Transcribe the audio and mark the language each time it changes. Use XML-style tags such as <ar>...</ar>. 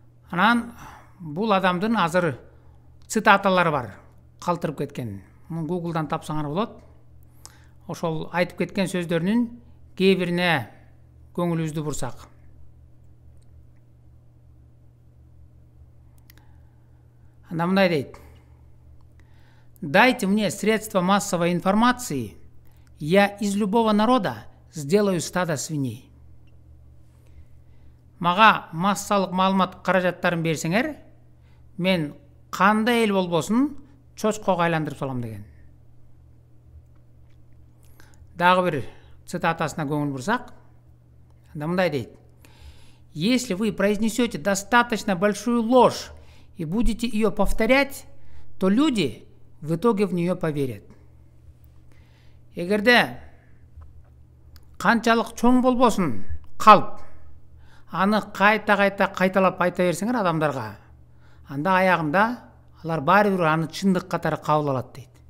<ky>Анан бул адамдын азыр цитаталары бар, калтырып кеткен. Муну Google'дан тапсаңар болот. Ошол айтып кеткен сөздөрүнүн кээ бирине көңүлүбүздү бурсак. Анда мындай дейт:</ky> <ru>«Дайте мне средства массовой информации, я из любого народа сделаю стадо свиней».</ru> <ky>Мага массалык маалымат каражаттарын берсеңер, мен кандай эл болбосун чочкого айландырып салам деген. Дагы бир цитатасына көңүл бурсак, анда мындай дейт:</ky> <ru>«Если вы произнесете достаточно большую ложь и будете ее повторять, то люди в итоге в нее поверят».</ru> <ky>Эгерде канчалык чоң болбосун калп, аны кайта кайталап айта берсеңер адамдарга, анда аягында алар баары бир аны чындык катары кабыл алат дейт.</ky>